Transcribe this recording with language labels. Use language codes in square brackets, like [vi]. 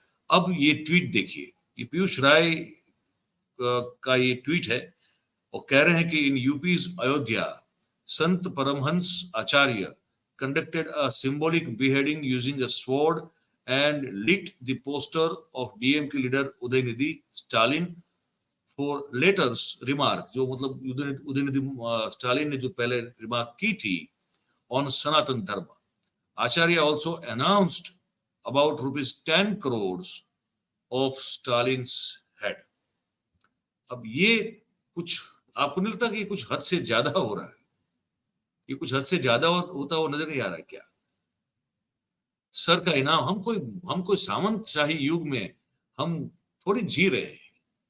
[hi] अब ये ट्वीट देखिए, ये पीयूष राय का ये ट्वीट है, और कह रहे हैं कि इन यूपीज अयोध्या संत परमहंस आचार्य [en] conducted a symbolic beheading using a sword and lit the poster of DMK leader Udaynidhi Stalin for letters remark, [hi] जो मतलब उदयनिधि स्टालिन ने जो पहले रिमार्क की थी on सनातन धर्म। [en] Acharya also announced about ₹10 crores of Stalin's head। [hi] अब ये कुछ आपको नहीं लगता कि कुछ हद से ज्यादा हो रहा है? ये कुछ हद से ज्यादा होता हुआ नजर नहीं आ रहा है क्या? सर का इनाम, हम कोई सामंतशाही युग में हम थोड़ी जी रहे हैं।